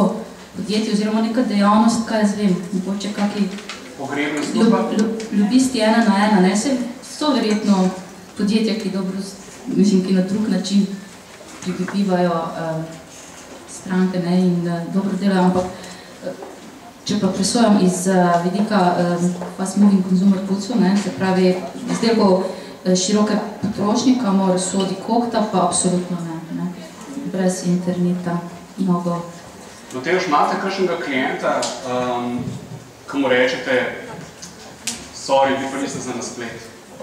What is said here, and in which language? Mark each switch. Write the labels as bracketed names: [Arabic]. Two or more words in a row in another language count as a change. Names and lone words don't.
[Slovenian] podjetje oziroma neka dejavnost, kaj jaz vem, mogoče kaki ljubisti 1 na 1, so verjetno podjetja, ki dobro, mislim, ki na drug način pridobivajo stranke in dobro delajo, ampak če pa presojam iz vidika [English] fast moving consumer goods, [Slovenian] se pravi, izdelkov široke potrošnje, kamor sodi Kokta, pa absolutno ne. Brez interneta, mnogo. Matevž, imate kakšnega klienta, ki mu rečete, sorry, vi pa niste za na splet.